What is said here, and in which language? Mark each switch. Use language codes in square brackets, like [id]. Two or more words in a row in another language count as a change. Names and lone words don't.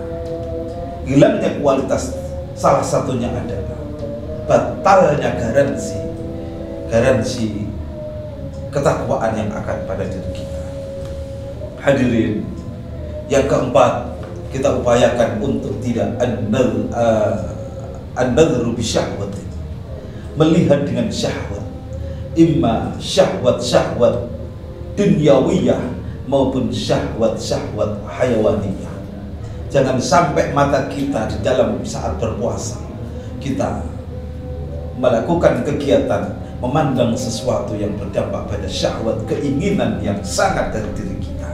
[id] Hilangnya kualitas salah satunya adalah batalnya garansi ketakwaan yang akan pada diri kita. Hadirin, yang keempat, kita upayakan untuk tidak [ar] an-nadhru bi syahwatin, [id] melihat dengan syahwat, imma [ar] syahwat dunyawiyah [id] maupun [ar] syahwat hayawaniyah. [id] Jangan sampai mata kita di dalam saat berpuasa kita melakukan kegiatan memandang sesuatu yang berdampak pada syahwat, keinginan yang sangat dari diri kita.